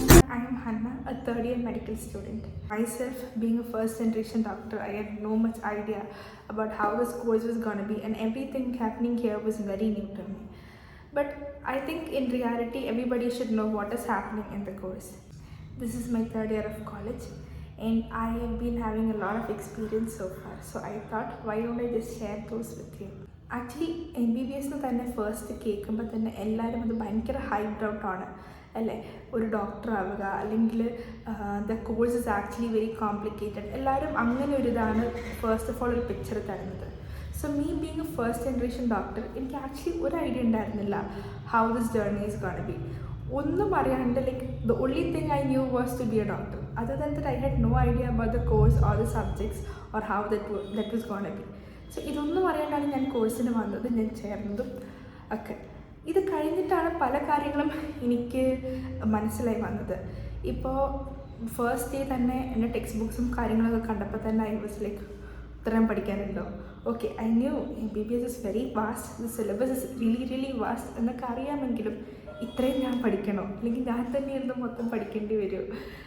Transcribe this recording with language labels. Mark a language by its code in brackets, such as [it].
[en] I am Hannah, a third year medical student. Myself being a first generation doctor, I had no much idea about how this course was gonna be, and everything happening here was very new to me. But I think in reality everybody should know what is happening in the course. This is my third year of college and I have been having a lot of experience so far. So I thought, why don't I just share those with you? [ml] Actually, MBBS തന്നെ first കേൾക്കുമ്പോൾ തന്നെ എല്ലാവരും അത് ഭയങ്കര hyped ഔട്ടാണ് അല്ലേ. ഒരു doctor ആവുക അല്ലെങ്കിൽ [en] The course is actually very complicated. [ml] എല്ലാവരും അങ്ങനെ ഒരു ഇതാണ് ഫസ്റ്റ് ഓഫ് ഓൾ ഒരു പിക്ചർ തരുന്നത്. [en] so me being a first generation doctor, [ml] എനിക്ക് ആക്ച്വലി ഒരു ഐഡിയ ഉണ്ടായിരുന്നില്ല [en] How this journey is gonna be. [ml] ഒന്നും അറിയാണ്ട് [en] the only thing I knew was to be a doctor. Other than that, I had no idea about the course or the subjects or how that was going to be. [ml] So ഇതൊന്നും അറിയാണ്ടാണ് ഞാൻ കോഴ്സിന് വന്നത്, ഞാൻ ചേർന്നതും ഒക്കെ. ഇത് കഴിഞ്ഞിട്ടാണ് പല കാര്യങ്ങളും എനിക്ക് മനസ്സിലായി വന്നത്. ഇപ്പോൾ ഫസ്റ്റ് ഡേ തന്നെ എൻ്റെ ടെക്സ്റ്റ് ബുക്സും കാര്യങ്ങളൊക്കെ കണ്ടപ്പോൾ തന്നെ [en] I was like, [ml] ഇത്രയും പഠിക്കാനുണ്ടോ? Okay, [en] I knew MBBS is very vast, the syllabus is really vast [ml] എന്നൊക്കെ അറിയാമെങ്കിലും ഇത്രയും ഞാൻ പഠിക്കണോ, അല്ലെങ്കിൽ ഞാൻ തന്നെ ഇരുന്ന് മൊത്തം പഠിക്കേണ്ടി വരുമോ?